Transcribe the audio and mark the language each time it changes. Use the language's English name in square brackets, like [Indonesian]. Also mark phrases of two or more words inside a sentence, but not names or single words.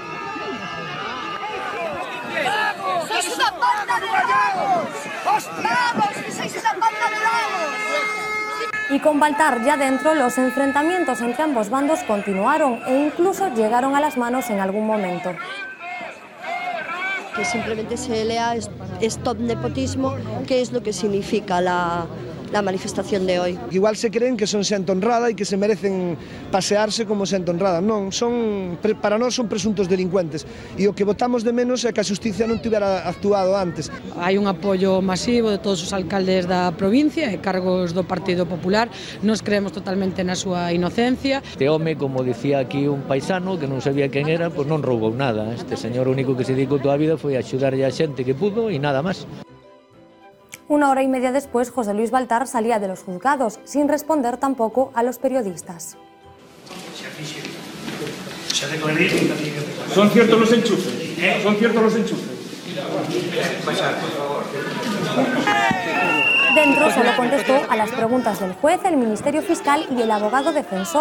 [Spanish] Y con Baltar ya dentro, los enfrentamientos entre ambos bandos continuaron e incluso llegaron a las manos en algún momento. Que simplemente se lea Stop Nepotismo, que es lo que significa la manifestación de hoy. [Galician] Igual [Spanish] se creen [Galician] que son xente honrada e que se merecen pasearse como xente honrada. Non, para nós son presuntos delincuentes e o que votamos de menos é que a xusticia non tivera actuado antes. Hai un apoio masivo de todos os alcaldes da provincia e cargos do Partido Popular. Nos creemos totalmente na súa inocencia. Este home, como dicía aquí un paisano que non sabía quen era, pois non roubou nada. Este señor único que se dedicou toda a vida foi a axudarlle a xente que pudo e nada máis. [Spanish] 1 hora y media después, José Luis Baltar salía de los juzgados, sin responder tampoco a los periodistas. Son ciertos los enchufes, son ciertos los enchufes. Dentro solo contestó a las preguntas del juez, el Ministerio Fiscal y el abogado defensor.